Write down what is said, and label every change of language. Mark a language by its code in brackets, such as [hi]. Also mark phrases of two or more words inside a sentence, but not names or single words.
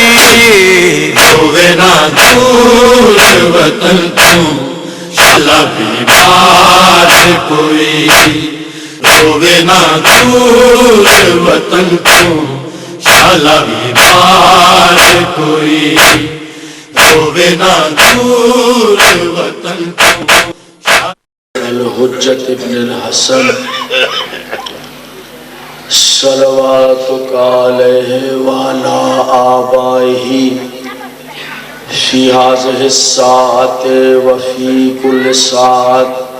[pa] روے نہ دور وطن تو شالا بیمار کوئی روے نہ دور وطن تو شالا بیمار کوئی روے نہ دور وطن تو [ar] الحجت ابن الحسن صلواتک علیہ وعلا آبائہ فی هذه الساعة وفي كل ساعة